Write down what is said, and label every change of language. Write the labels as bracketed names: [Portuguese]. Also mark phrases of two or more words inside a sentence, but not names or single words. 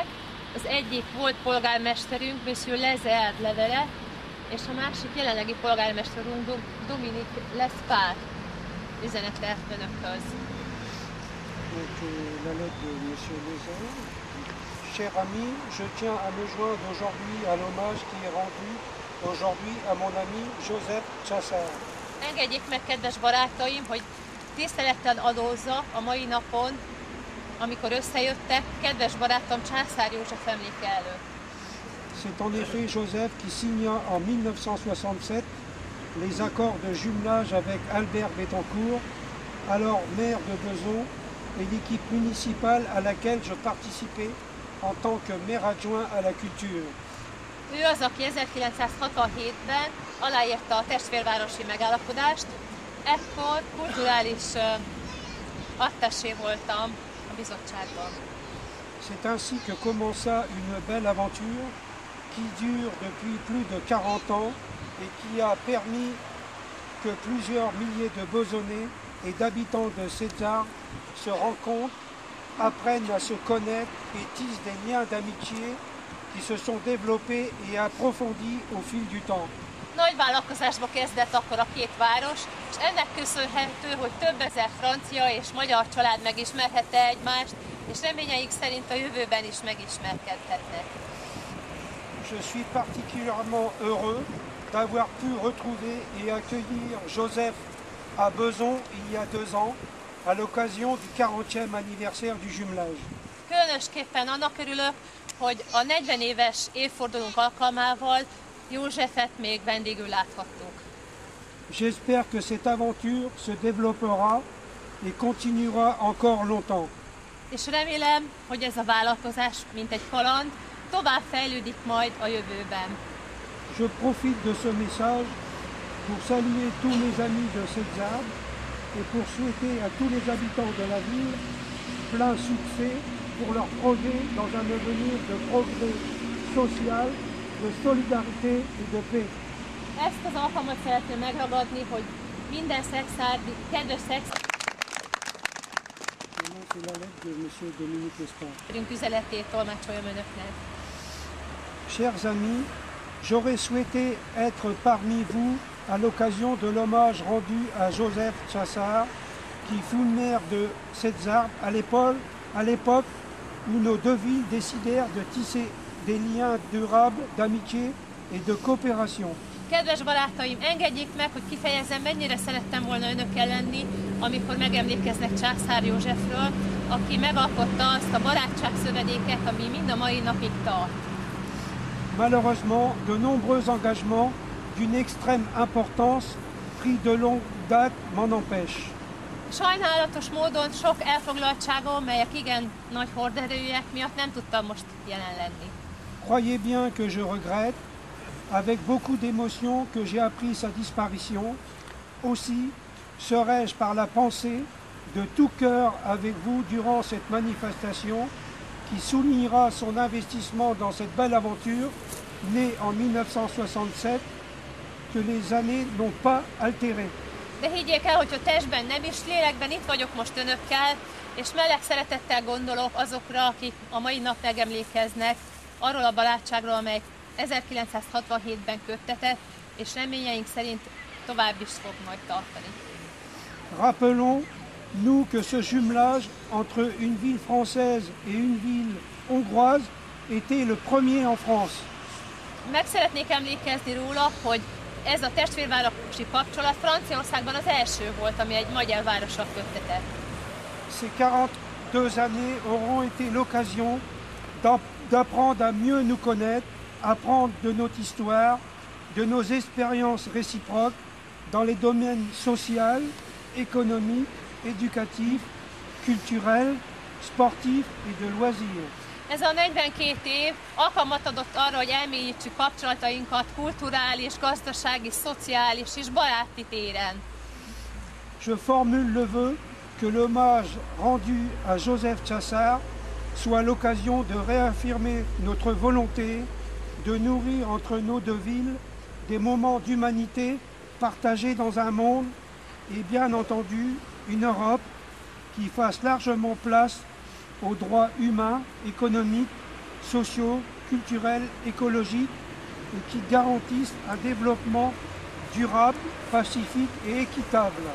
[Hungarian] Az egyik volt polgármesterünk, Monsieur Lezard levele, és a másik jelenlegi polgármesterünk, Dominique Lespard üzenete önökhöz. [French] Donc la lettre de Monsieur Lezard. Cher ami, je tiens à me joindre aujourd'hui à l'hommage qui est rendu aujourd'hui à mon ami Joseph Császár. [Hungarian] Engedjék meg, kedves barátaim, hogy tisztelettel adózzak a mai napon, amikor összejöttek, kedves barátom Császár József emléke előtt. [French] C'est en effet Joseph qui signa en 1967 les accords de jumelage avec Albert Bettencourt, alors maire de Bezons, et l'équipe municipale à laquelle je participais en tant que maire adjoint à la culture. [Hungarian] Ő az, aki 1967-ben aláírta a testvérvárosi megállapodást, ekkor kulturális attaché voltam a bizottságban. [French] C'est ainsi que commença une belle aventure qui dure depuis plus de 40 ans et qui a permis que plusieurs milliers de Bezonnais et d'habitants de Sédzard se rencontrent, apprennent à se connaître et tissent des liens d'amitié qui se sont développés et approfondis au fil du temps. [Hungarian] Nagy vállalkozásba kezdett akkor a két város, és ennek köszönhető, hogy több ezer francia és magyar család megismerhette egymást, és reményeik szerint a jövőben is megismerkedhetnek. [French] Je suis particulièrement heureux d'avoir pu retrouver et accueillir Joseph à Bezons il y a 2 ans, à l'occasion du 40e anniversaire du jumelage. [Hungarian] Különösképpen annak örülök, hogy a 40 éves évfordulónk alkalmával Józsefet még vendégül láthattuk. [French] J'espère que cette aventure se développera et continuera encore longtemps. [Hungarian] És remélem, hogy ez a vállalkozás, mint egy kaland, tovább fejlődik majd a jövőben. [French] Je profite de ce message pour saluer tous mes amis de Sédzard et pour souhaiter à tous les habitants de la ville plein succès pour leur projet dans un avenir de progrès social, de solidarité et de paix. [Hungarian] Ezt az alkalmat szeretném megragadni, hogy minden szexárdi, kedves [French] C'est la lettre de Monsieur Dominique Lespard. [Hungarian] üzenetét tolmácsoljam önöknek. [French] Chers amis, j'aurais souhaité être parmi vous à l'occasion de l'hommage rendu à Joseph Császár, qui fut maire de Sédzard à l'époque où nos deux villes décidèrent de tisser des liens durables d'amitié et de coopération. [Hungarian] Kedves barátaim, engedjék meg, hogy kifejezzem, mennyire szerettem volna önökkel lenni, amikor megemlékeznek Császár Józsefről, aki megalkotta azt a barátságszövedéket, ami mind a mai napig tart. [French] Malheureusement, de nombreux engagements d'une extrême importance pris de longue date m'en empêchent. [Hungarian] Sajnálatos módon sok elfoglaltságom, melyek igen nagy horderejűek miatt nem tudtam most jelen lenni. [French] Croyez bien que je regrette, avec beaucoup d'émotion, que j'ai appris sa disparition. Aussi, serai-je par la pensée de tout cœur avec vous durant cette manifestation qui soulignera son investissement dans cette belle aventure, née en 1967, que les années n'ont pas altérée. [Hungarian] De higgyék el, hogyha testben nem is, lélekben itt vagyok most önökkel, és meleg szeretettel gondolok azokra, akik a mai nap megemlékeznek arról a barátságról, amely 1967-ben köttetett, és reményeink szerint tovább is fog majd tartani. [French] Rappelons-nous que ce jumelage entre une ville française et une ville hongroise était le premier en France. [Hungarian] Meg szeretnék emlékezni róla, hogy ez a testvérvárosi kapcsolat Franciaországban az első volt, ami egy magyar várossal köttetett. [French] Ces 42 années auront été l'occasion d'apprendre à mieux nous connaître, apprendre de notre histoire, de nos expériences réciproques dans les domaines social, économique, éducatif, culturel, sportif et de loisirs. [Hungarian] Ez a 42 év alkalmat adott arra, hogy elmélyítsük kapcsolatainkat kulturális, gazdasági, szociális és baráti téren. [French] Je formule le vœu que l'hommage rendu à Joseph Császár soit l'occasion de réaffirmer notre volonté de nourrir entre nos deux villes des moments d'humanité partagés dans un monde et bien entendu une Europe qui fasse largement place aux droits humains, économiques, sociaux, culturels, écologiques et qui garantissent un développement durable, pacifique et équitable.